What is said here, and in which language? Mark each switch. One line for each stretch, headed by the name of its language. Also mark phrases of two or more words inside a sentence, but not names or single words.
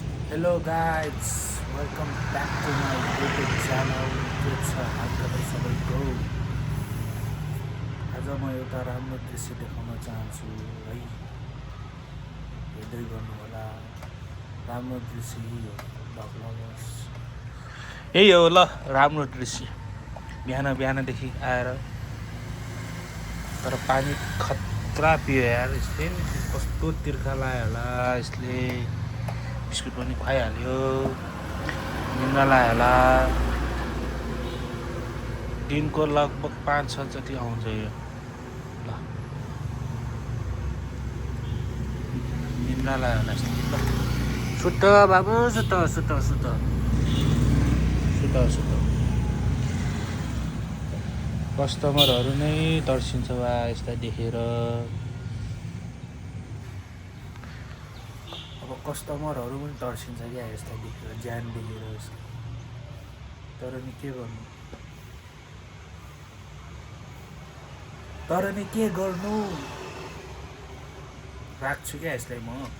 English: Hello guys, welcome back to my YouTube channel.
Nepali: के छ हाल तपाईँ सबैको? आज म एउटा राम्रो दृश्य देखाउन चाहन्छु है। हेर्दै गर्नुहोला। राम्रो दृश्य यही हो भगवान्स। यही हो ल राम्रो दृश्य। बिहान बिहानदेखि आएर तर पानी खतरा पियो यार यसले। कस्तो तिर्खा लाग्यो होला यसले। बिस्कुट पनि खुवाइहाल्यो, निन्द्रा लाग्यो होला। दिनको लगभग 5-6 जति आउँछ यो। ल निन्द्रा लाग्यो होला यसले। ल सुत बाबु, सुत सुत सुत सुत सुत। कस्टमरहरू नै तर्सिन्छ वा यसलाई देखेर। अब कस्टमरहरू पनि तर्सिन्छ क्या यसलाई देखेर, ज्यान देखेर यसको। तर नि के गर्नु, राख्छु क्या यसलाई म।